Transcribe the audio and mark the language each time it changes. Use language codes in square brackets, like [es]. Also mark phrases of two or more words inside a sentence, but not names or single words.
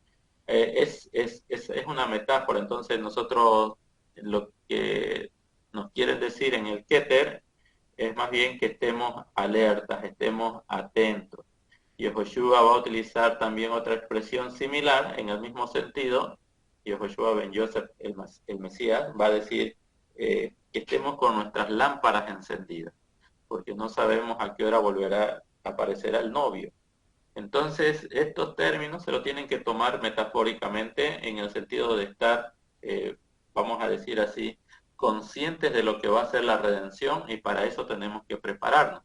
[es] Es una metáfora, entonces nosotros lo que nos quieren decir en el Keter es más bien que estemos alertas, estemos atentos. Yehoshua va a utilizar también otra expresión similar en el mismo sentido. Yehoshua ben Yosef, el Mesías, va a decir que estemos con nuestras lámparas encendidas, porque no sabemos a qué hora volverá a aparecer el novio. Entonces, estos términos se lo tienen que tomar metafóricamente en el sentido de estar, vamos a decir así, conscientes de lo que va a ser la redención, y para eso tenemos que prepararnos.